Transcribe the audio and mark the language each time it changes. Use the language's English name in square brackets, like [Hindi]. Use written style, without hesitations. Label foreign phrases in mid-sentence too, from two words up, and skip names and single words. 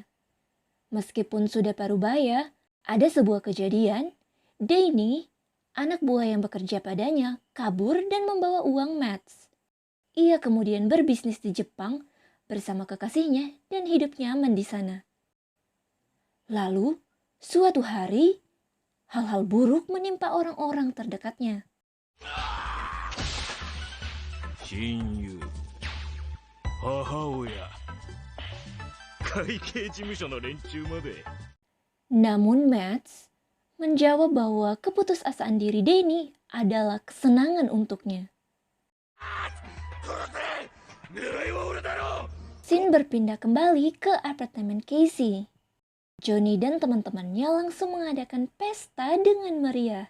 [Indonesian] Meskipun sudah parubaya, ada sebuah kejadian, Danny, anak buah yang bekerja padanya, kabur dan membawa uang Mats. Ia kemudian berbisnis di Jepang bersama kekasihnya dan hidup nyaman di sana. Lalu, suatu hari, hal-hal buruk menimpa orang-orang terdekatnya. [Japanese] 親友、母親、会計事務所の連中まで。 [Indonesian] Namun Mads menjawab bahwa keputusasaan diri Denny adalah kesenangan untuknya. Scene berpindah kembali ke apartemen Casey. Johnny dan teman-temannya langsung mengadakan pesta dengan meriah.